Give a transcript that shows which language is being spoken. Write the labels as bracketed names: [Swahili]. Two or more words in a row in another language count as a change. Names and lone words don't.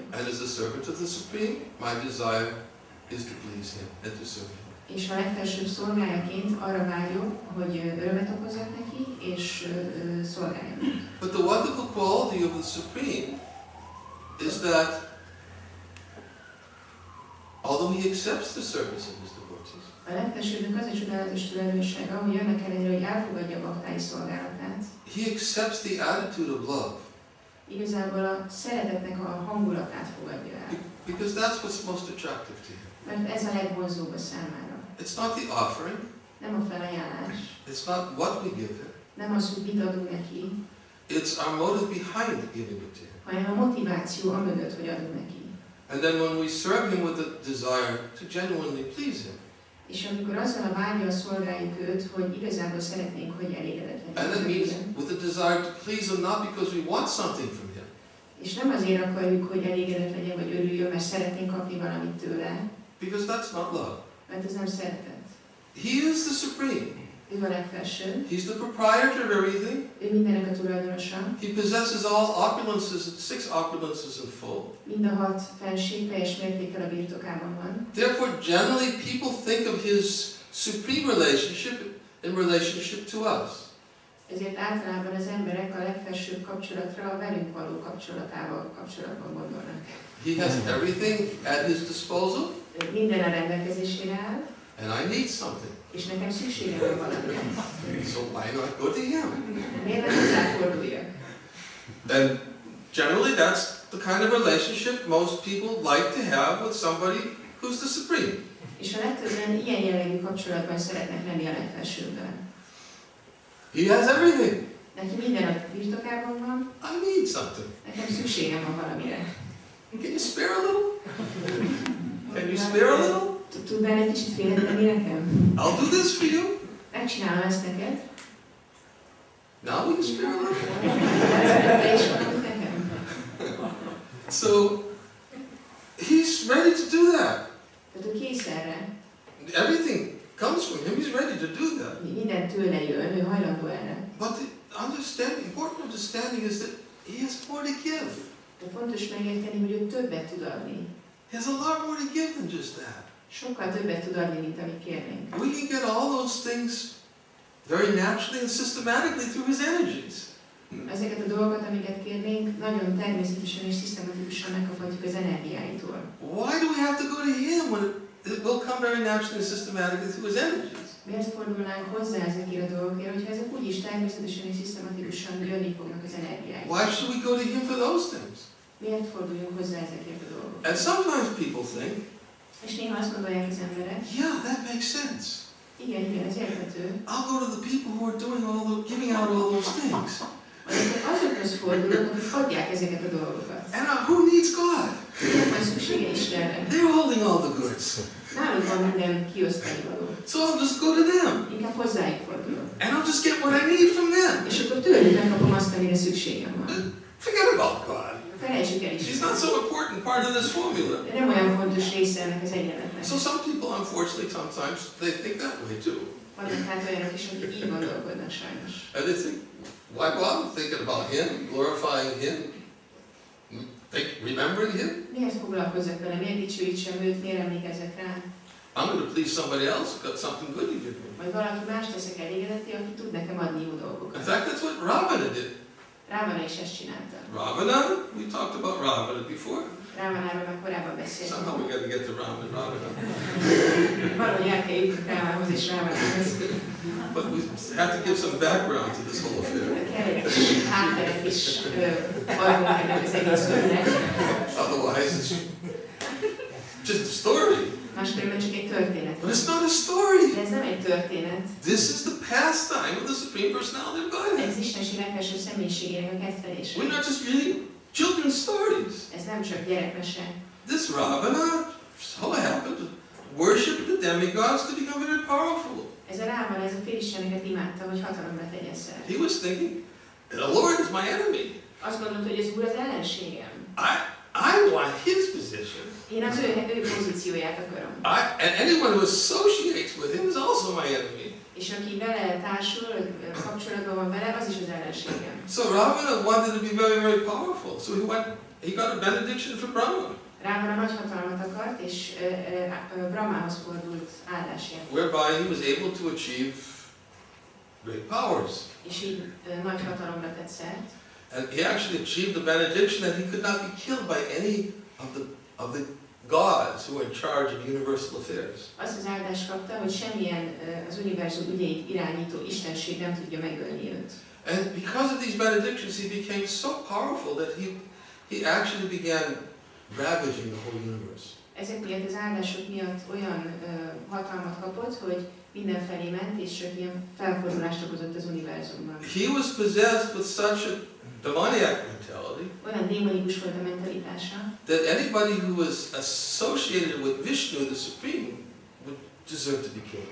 [English] And as a servant of the Supreme, my desire is to please him and to serve him. [Hungarian] És a legfelsőbb szolgájaként arra vágyok, hogy örömet okozzak neki, és szolgáljam. [English] But the wonderful quality of the Supreme is that although he accepts the service of his devotees, [Hungarian] A legfelsőbbnek az a csodálatos tulajdonsága, hogy annak ellenére, hogy elfogadja a baktái szolgálatát, [English] he accepts the attitude of love. [Hungarian] igazából a szeretetnek a hangulatát fogadja el. [English] Because that's what's most attractive to him. [Hungarian] Mert ez a legvonzóbb a számára. [English] It's not the offering, [Hungarian] Nem a felajánlás, [English] it's not what we give him, [Hungarian] nem az, hogy mit adunk neki, [English] it's our motive behind giving it to him. [Hungarian] hanem a motiváció amögött, hogy adunk neki. [English] And then when we serve him with a desire to genuinely please him, [Hungarian] És amikor azzal a vágyal szolgáljuk őt, hogy igazából szeretnénk, hogy elégedett [English] and that [Hungarian] legyen. [English] means with a desire to please him not because we want something from him, [Hungarian] És nem azért akarjuk, hogy elégedett legyen, vagy örüljön, mert szeretnénk kapni valamit tőle, [English] because that's not love. [Hungarian] mert ez nem szeretet. [English] He is the Supreme. [Hungarian] Ő a legfelső, [English] He's the proprietor of everything. [Hungarian] ő mindennek a tulajdonosa, [English] He possesses all opulences, 6 opulences in full. [Hungarian] mind a 6 fenség teljes mértékkel a birtokában van. [English] Therefore, generally people think of his supreme relationship in relationship to us. [Hungarian] Ezért általában az emberek a legfelsőbb kapcsolatra a velünk való kapcsolatban gondolnak. [English] He has everything at his disposal, [Hungarian] Minden a rendelkezésére áll, [English] and I need something. [Hungarian] és nekem szükségem van valamire. [English] So why not go to him? [Hungarian] Miért nem hozzáforduljak? [English] And generally that's the kind of relationship most people like to have with somebody who's the Supreme. [Hungarian] És a legtöbben ilyen jellegű kapcsolatban szeretnek lenni a legfelsőbben. [English] He has everything. [Hungarian] Neki minden a birtokában van, [English] I need something. [Hungarian] nekem szükségem van valamire. [English] Can you spare a little? Can you spare a little? [Hungarian] Tudnál egy kicsit félretenni nekem? [English] I'll do this for you. [Hungarian] Megcsinálom ezt neked. [English] Now we can spare a little. [Hungarian] Te is valamit nekem. [English] So he's ready to do that. [Hungarian] Tehát ő kész erre. [English] Everything comes from him. He's ready to do that. [Hungarian] Minden tőle jön, ő hajlandó erre. [English] But the important understanding is that he has more to give. [Hungarian] De fontos megérteni, hogy ő többet tud adni. [English] He has a lot more to give than just that. [Hungarian] Sokkal többet tud adni, mint amit kérnénk. [English] We can get all those things very naturally and systematically through his energies. [Hungarian] Ezeket a dolgokat, amiket kérnénk, nagyon természetesen és szisztematikusan megkaphatjuk az energiáitól. [English] Why do we have to go to him when it will come very naturally and systematically through his energies? [Hungarian] Miért fordulnánk hozzá ezekért a dolgokért, hogyha ezek úgyis természetesen és szisztematikusan jönni fognak az energiáitól? [English] Why should we go to him for those things? [Hungarian] Miért forduljunk hozzá ezekért a dolgokért? [English] And sometimes people think, [Hungarian] És néha azt gondolják az emberek, [English] yeah, that makes sense. [Hungarian] igen, ez érthető. [English] I'll go to the people who are doing giving out all those things. [Hungarian] Azokhoz fordulok, akik adják ezeket a dolgokat. [English] And who needs God? [Hungarian] Miért van szüksége Istenre? [English] They're holding all the goods. [Hungarian] Náluk van minden kiosztani való. [English] So I'll just go to them. [Hungarian] Inkább hozzájuk fordulok. [English] And I'll just get what I need from them. [Hungarian] És akkor tőlük megkapom azt, amire szükségem van. [English] Forget about God. [Hungarian] Felejtsük el [English] He's [Hungarian] Istent. [English] not so important part of this formula. [Hungarian] De nem olyan fontos része ennek az egyenletnek. [English] So some people, unfortunately, sometimes they think that way too. [Hungarian] Vannak hát olyanok is, akik így gondolkodnak sajnos. [English] And they think, why bother thinking about him, glorifying him, remembering him? [Hungarian] Miért foglalkozzak vele? Miért dicsőítsem őt? Miért emlékezzek rá? [English] I'm going to please somebody else who got something good to give me. [Hungarian] Majd valaki más teszek elégedetté, aki tud nekem adni jó [English] In [Hungarian] dolgokat. [English] fact, that's what Ravana did. [Hungarian] Ravana is ezt csinálta. [English] Ravana, we talked about Ravana before. [Hungarian] Rávanáról már korábban beszéltünk. [English] Somehow we got to get to Ravana. [Hungarian] Valahogy el kell jutni Rávához és Rávanához. [English] But we have to give some background to this whole affair. [Hungarian] Kell egy hátteret is adnunk ennek az egész ügynek. [English] Otherwise, it's just a story. [Hungarian] Máskülönben csak egy történet. [English] But it's not a story. [Hungarian] De ez nem egy történet. [English] This is the pastime of the Supreme Personality of Godhead. [Hungarian] Ez Istenség legfelsőbb személyiségének a kedvtelése. [English] We're not just reading children's stories. [Hungarian] Ez nem csak gyerekmese. [English] This Ravana so happened to worship the demigods to become very powerful. [Hungarian] Ez a Rávana, ez a félisteneket imádta, hogy hatalomra tegyen szert. [English] He was thinking, the Lord is my enemy. [Hungarian] Azt gondolta, hogy az Úr az ellenségem. [English] I want his position. [Hungarian] Én az ő pozícióját akarom. [English] And anyone who associates with him is also my enemy. [Hungarian] És aki vele társul, kapcsolatban van vele, az is az ellenségem. [English] So Ravana wanted to be very, very powerful. So he got a benediction from Brahma. [Hungarian] Rávana nagy hatalmat akart, és Brahmához fordult áldásért. [English] Whereby he was able to achieve great powers. [Hungarian] És így nagy hatalomra tett szert. [English] And he actually achieved the benediction that he could not be killed by any of the gods who were in charge of universal affairs. [Hungarian] Azt az áldást kapta, hogy semmilyen az univerzum ügyeit irányító istenség nem tudja megölni őt. [English] And because of these benedictions, he became so powerful that he actually began ravaging the whole universe. [Hungarian] Ezek miatt az áldások miatt olyan hatalmat kapott, hogy mindenfelé ment, és csak ilyen felfordulást okozott az univerzumban. [English] He was possessed with such a demoniac mentality [Hungarian] Olyan démonikus volt a mentalitása, [English] that anybody who was associated with Vishnu, the Supreme, would deserve to be killed.